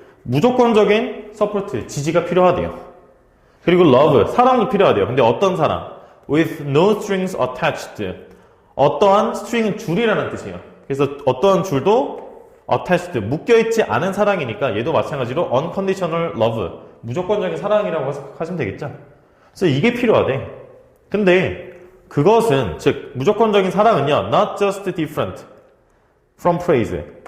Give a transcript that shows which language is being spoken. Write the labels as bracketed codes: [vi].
[ko] 무조건적인 support, 지지가 필요하대요. 그리고 love, 사랑도 필요하대요. 근데 어떤 사랑? [en] with no strings attached. [ko] 어떠한 string은 줄이라는 뜻이에요. 그래서 어떠한 줄도 attached, 묶여있지 않은 사랑이니까 얘도 마찬가지로 unconditional love, 무조건적인 사랑이라고 하시면 되겠죠. 그래서 이게 필요하대. 근데 그것은, 즉 무조건적인 사랑은요, not just different from praise.